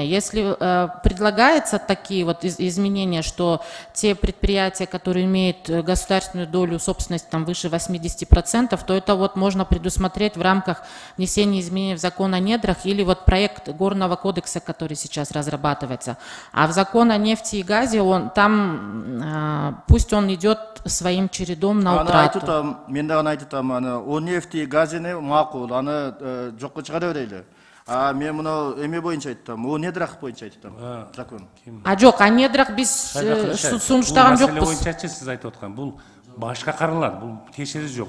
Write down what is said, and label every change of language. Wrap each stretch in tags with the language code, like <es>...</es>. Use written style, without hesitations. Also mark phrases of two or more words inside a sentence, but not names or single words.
<ru>Если предлагается такие вот изменения, что те предприятия, которые имеют государственную долю собственности там, выше 80%, то это вот можно предусмотреть в рамках внесения изменений в закон о недрах или вот проект Горного кодекса, который сейчас разрабатывается. А в закон о нефти и газе, пусть он идет своим чередом на утрату.</ru> <ky>Дагы айтып атам,</ky> <ru>о нефти</ru> <ky>газини макул, аны жокко чыгара берели. А мен муну эме боюнча айттым,</ky> <ru>о недрах</ru> <ky>боюнча айттым.</ky> <ru>Закон.</ru> <ky>А жок,</ky> <ru>а недрах</ru> <ky>биз сунуштаган жокпуз. Бул маселе боюнча сиз айтып аткан, бул башка каралат, бул текшерүү жок.</ky>